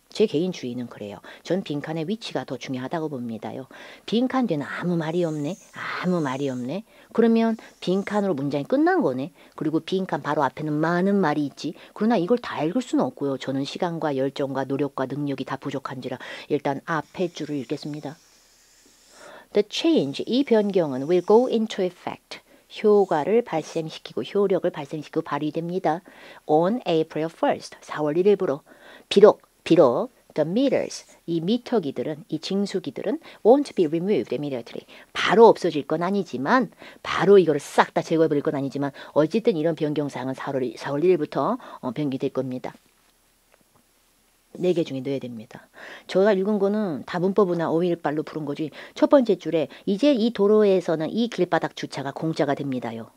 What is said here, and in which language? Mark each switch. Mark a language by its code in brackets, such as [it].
[ko] 제 개인 주의는 그래요. 전 빈칸의 위치가 더 중요하다고 봅니다요. 빈칸 뒤에는 아무 말이 없네. 아무 말이 없네. 그러면 빈칸으로 문장이 끝난 거네. 그리고 빈칸 바로 앞에는 많은 말이 있지. 그러나 이걸 다 읽을 수는 없고요. 저는 시간과 열정과 노력과 능력이 다 부족한지라 일단 앞에 줄을 읽겠습니다. [en] The change, [ko] 이 변경은 [en] will go into effect. [ko] 효과를 발생시키고 효력을 발생시키고 발휘됩니다. [en] On April 1st, [ko] 4월 1일부로. 비록 [en] the meters, [ko] 이 미터기들은, 이 징수기들은 [en] won't be removed immediately. [ko] 바로 없어질 건 아니지만, 바로 이거를 싹 다 제거해버릴 건 아니지만 어쨌든 이런 변경사항은 4월 1일부터 변기될 겁니다. 4개 중에 넣어야 됩니다. 제가 읽은 거는 다 문법이나 어휘일발로 부른 거지. 첫 번째 줄에 이제 이 도로에서는 이 길바닥 주차가 공짜가 됩니다요.